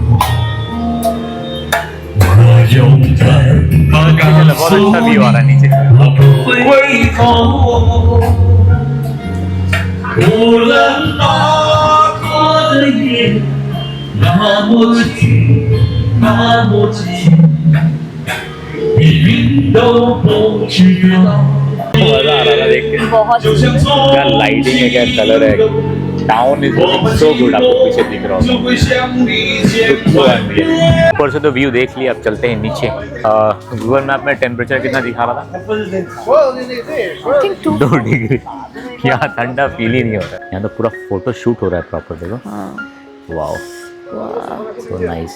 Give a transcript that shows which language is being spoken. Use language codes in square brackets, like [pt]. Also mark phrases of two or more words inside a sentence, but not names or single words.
[zh] 我勇敢地告诉你，我不会回头。无论哪个的夜，那么近，那么近，命运都不知道。 [hi] मजा आ रहा था देख के बहुत क्या लाइटिंग है क्या कलर है [en] town is so good [hi] आपको पीछे दिख रहा होगा ऊपर से तो व्यू देख लिया अब चलते हैं नीचे गूगल मैप में टेम्परेचर कितना दिखा रहा था 2 डिग्री यहाँ ठंडा फील ही नहीं होता यहाँ तो पूरा फोटो शूट हो रहा है प्रॉपर देखो [en] wow so nice